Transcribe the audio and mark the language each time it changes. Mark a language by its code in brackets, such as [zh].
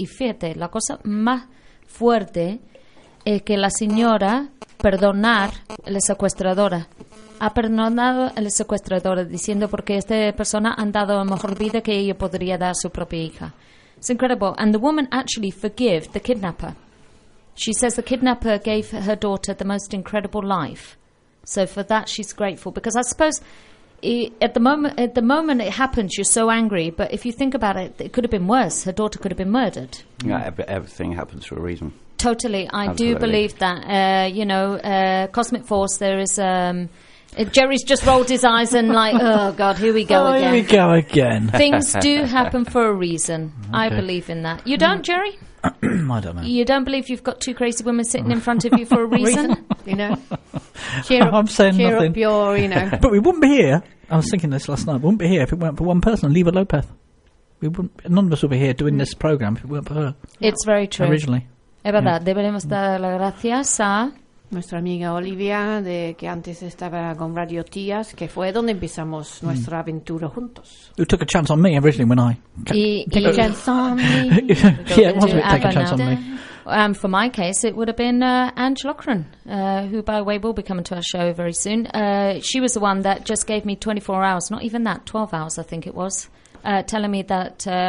[es] Y fíjate, la cosa más fuerte es que la señora ha perdonado a la secuestradora diciendo porque esta persona ha dado mejor vida que ella podría dar a su propia hija. [en] It's incredible. And the woman actually forgave the kidnapper. She says the kidnapper gave her daughter the most incredible life. So for that, she's grateful. Because I suppose at the moment it happens, you're so angry. But if you think about it, it could have been worse. Her daughter could have been murdered. Yeah, everything happens for a reason. Totally. Absolutely. Do believe that, cosmic force, there is... Jerry's just rolled his eyes and like, oh, God, here we go again. Here we go again. Things do happen for a reason. Okay. I believe in that. You don't, Jerry? I don't know. You don't believe you've got 2 crazy women sitting in front of you for a reason? You know? Cheer up, you know. But we wouldn't be here. I was thinking this last night. We wouldn't be here if it weren't for one person, Leva Lopez. None of us would be here doing this program if it weren't for her. It's very true. Originally. [es] Es verdad. Yeah. Deberemos dar las gracias a... nuestra amiga Olivia, de que antes estaba con Radio Tías, que fue donde empezamos nuestra aventura juntos. [en] Who took a chance on me originally when I... Took a chance on me. Yeah, it was a take a chance on me. For my case, it would have been Ange Lochran, who, by the way, will be coming to our show very soon. She was the one that just gave me 24 hours, not even that, 12 hours, I think it was, telling me that...